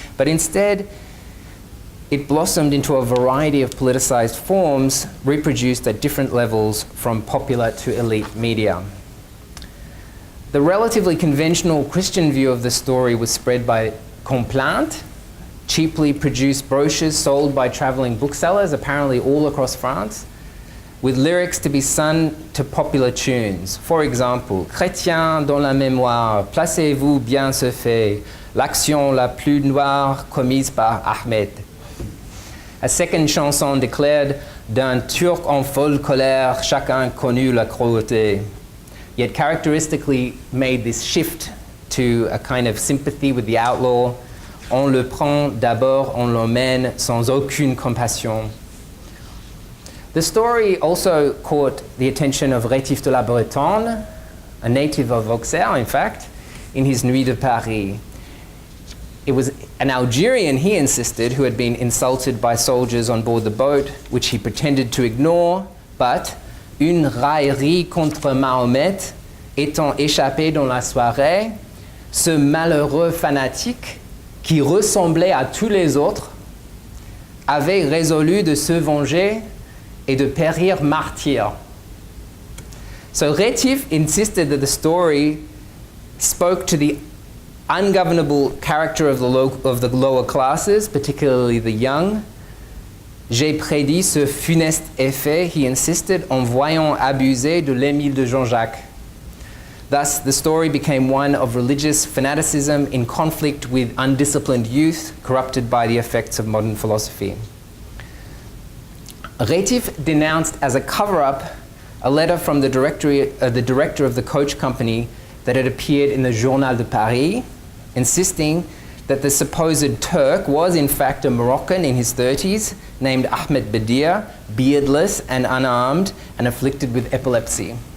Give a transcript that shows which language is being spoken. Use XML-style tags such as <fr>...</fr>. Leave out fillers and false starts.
<en>But instead, it blossomed into a variety of politicized forms, reproduced at different levels from popular to elite media. The relatively conventional Christian view of the story was spread by Complainte, cheaply produced brochures sold by traveling booksellers, apparently all across France, with lyrics to be sung to popular tunes. For example,</en> <fr>Chrétien dans la mémoire, placez-vous bien ce fait, l'action la plus noire commise par Ahmed.</fr> <en>A second chanson declared,</en> <fr>d'un Turc en folle colère, chacun connut la cruauté,</fr> <en>yet characteristically made this shift to a kind of sympathy with the outlaw.</en> <fr>On le prend d'abord, on l'emmène sans aucune compassion.</fr> <en>The story also caught the attention of Rétif de la Bretonne, a native of Auxerre, in fact, in his Nuit de Paris. It was an Algerian, he insisted, who had been insulted by soldiers on board the boat, which he pretended to ignore, but</en> <fr>une raillerie contre Mahomet étant échappée dans la soirée, ce malheureux fanatique qui ressemblait à tous les autres, avait résolu de se venger et de périr martyr.</fr> <en>So Rétif insisted that the story spoke to the ungovernable character of the lower classes, particularly the young.</en> <fr>J'ai prédit ce funeste effet,</fr> <en>he insisted,</en> <fr>en voyant abuser de l'Émile de Jean-Jacques.</fr> <en>Thus, the story became one of religious fanaticism in conflict with undisciplined youth, corrupted by the effects of modern philosophy. Rétif denounced as a cover-up a letter from the director of the coach company that had appeared in the Journal de Paris, insisting that the supposed Turk was in fact a Moroccan in his 30s, named Ahmed Badir, beardless and unarmed, and afflicted with epilepsy.</en>